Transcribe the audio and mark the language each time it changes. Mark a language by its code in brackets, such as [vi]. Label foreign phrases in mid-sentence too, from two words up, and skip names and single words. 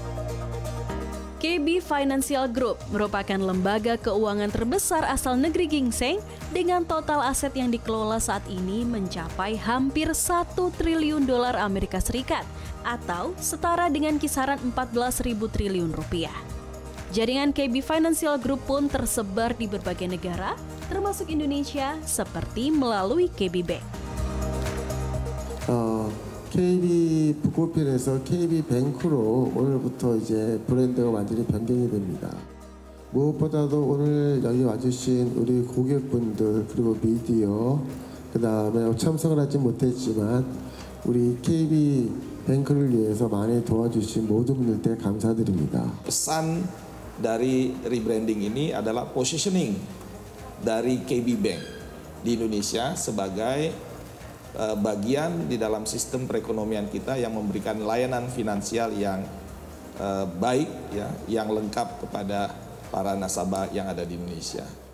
[id] KB Financial Group merupakan lembaga keuangan terbesar asal negeri Ginseng dengan total aset yang dikelola saat ini mencapai hampir 1 triliun dolar Amerika Serikat atau setara dengan kisaran 14.000 triliun rupiah. Jaringan KB Financial Group pun tersebar di berbagai negara, termasuk Indonesia, seperti melalui KB Bank. [ko] KB 북코핀에서 KB 뱅크로 오늘부터 이제 브랜드가 완전히 변경이 됩니다. 무엇보다도 오늘 여기 와주신 우리 고객분들 그리고 미디어 그다음에 참석을 하지 못했지만 우리 KB 뱅크를 위해서 많이 도와주신 모든 분들께 감사드립니다. [id] Pesan dari rebranding ini adalah positioning dari KB Bank di Indonesia sebagai bagian di dalam sistem perekonomian kita yang memberikan layanan finansial yang baik, ya, yang lengkap kepada para nasabah yang ada di Indonesia.